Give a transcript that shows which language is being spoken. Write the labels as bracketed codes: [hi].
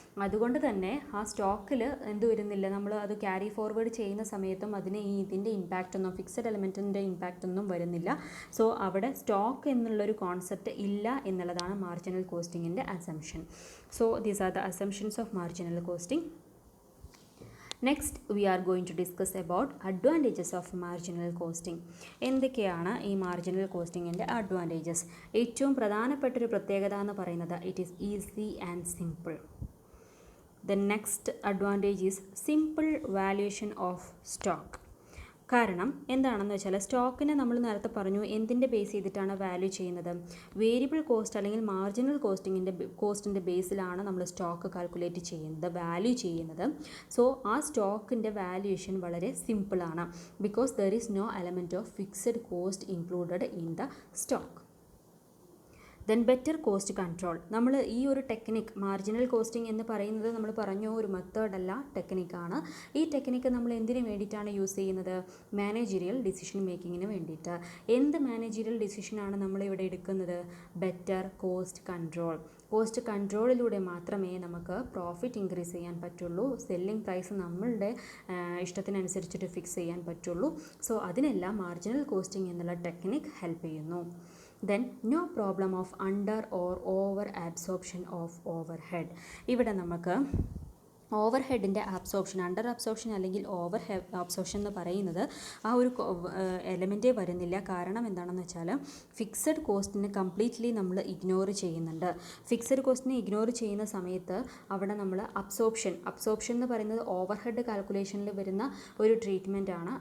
[ml] അതുകൊണ്ട് തന്നെ ആ സ്റ്റോക്കിൽ എന്ത് വരുന്നില്ല, നമ്മൾ അത് ക്യാരി ഫോർവേഡ് ചെയ്യുന്ന സമയത്തും അതിന് ഇതിൻ്റെ ഇമ്പാക്റ്റ് ഒന്നും ഫിക്സഡ് എലമെൻറ്റിൻ്റെ ഇമ്പാക്റ്റ് ഒന്നും വരുന്നില്ല. സോ അവിടെ സ്റ്റോക്ക് എന്നുള്ളൊരു കോൺസെപ്റ്റ് ഇല്ല എന്നുള്ളതാണ് marginal കോസ്റ്റിങ്ങിൻ്റെ assumption. [en] So these are the assumptions of marginal costing. Next we are going to discuss about advantages of marginal costing. [ml] എന്തൊക്കെയാണ് ഈ മാർജിനൽ കോസ്റ്റിങ്ങിൻ്റെ അഡ്വാൻറ്റേജസ്? ഏറ്റവും പ്രധാനപ്പെട്ടൊരു പ്രത്യേകത എന്ന് പറയുന്നത് [en] It is easy and simple. The next advantage is simple valuation of stock. [ml] കാരണം എന്താണെന്ന് വെച്ചാൽ സ്റ്റോക്കിനെ നമ്മൾ നേരത്തെ പറഞ്ഞു എന്തിൻ്റെ ബേസ് ചെയ്തിട്ടാണ് വാല്യൂ ചെയ്യുന്നത്, വേരിയബിൾ കോസ്റ്റ് അല്ലെങ്കിൽ മാർജിനൽ കോസ്റ്റിൻ്റെ ബേസിലാണ് നമ്മൾ സ്റ്റോക്ക് കാൽക്കുലേറ്റ് ചെയ്യുന്നത്, വാല്യൂ ചെയ്യുന്നത്. സോ ആ സ്റ്റോക്കിൻ്റെ വാല്യൂഷൻ വളരെ സിമ്പിളാണ്, [en] Because there is no element of fixed cost included in the stock. Then better cost control. [ml] നമ്മൾ ഈ ഒരു ടെക്നിക്ക് മാർജിനൽ കോസ്റ്റിംഗ് എന്ന് പറയുന്നത് നമ്മൾ പറഞ്ഞ ഒരു മെത്തേഡല്ല, ടെക്നിക്കാണ്. ഈ ടെക്നിക്ക് നമ്മൾ എന്തിനു വേണ്ടിയിട്ടാണ് യൂസ് ചെയ്യുന്നത്? മാനേജീരിയൽ ഡിസിഷൻ മേക്കിങ്ങിന് വേണ്ടിയിട്ട്. എന്ത് മാനേജീരിയൽ ഡിസിഷനാണ് നമ്മളിവിടെ എടുക്കുന്നത്? Better cost control. കോസ്റ്റ് കൺട്രോളിലൂടെ മാത്രമേ നമുക്ക് പ്രോഫിറ്റ് ഇൻക്രീസ് ചെയ്യാൻ പറ്റുള്ളൂ, സെല്ലിംഗ് പ്രൈസ് നമ്മളുടെ ഇഷ്ടത്തിനനുസരിച്ചിട്ട് ഫിക്സ് ചെയ്യാൻ പറ്റുള്ളൂ. സോ അതിനെല്ലാം മാർജിനൽ കോസ്റ്റിംഗ് എന്നുള്ള ടെക്നിക്ക് ഹെൽപ്പ് ചെയ്യുന്നു. [en] Then no problem of under or over absorption of overhead. [ml] ഇവിടെ നമുക്ക് ഓവർ ഹെഡിൻ്റെ അബ്സോർപ്ഷൻ, അണ്ടർ അബ്സോർപ്ഷൻ അല്ലെങ്കിൽ ഓവർ അബ്സോർപ്ഷൻ എന്ന് പറയുന്നത് ആ ഒരു എലമെൻറ്റേ വരുന്നില്ല. കാരണം എന്താണെന്ന് വെച്ചാൽ ഫിക്സഡ് കോസ്റ്റിനെ കംപ്ലീറ്റ്ലി നമ്മൾ ഇഗ്നോർ ചെയ്യുന്നുണ്ട്. ഫിക്സഡ് കോസ്റ്റിനെ ഇഗ്നോർ ചെയ്യുന്ന സമയത്ത് അവിടെ നമ്മൾ അബ്സോർപ്ഷൻ എന്ന് പറയുന്നത് ഓവർ ഹെഡ് കാൽക്കുലേഷനിൽ വരുന്ന ഒരു ട്രീറ്റ്മെൻ്റ് ആണ്.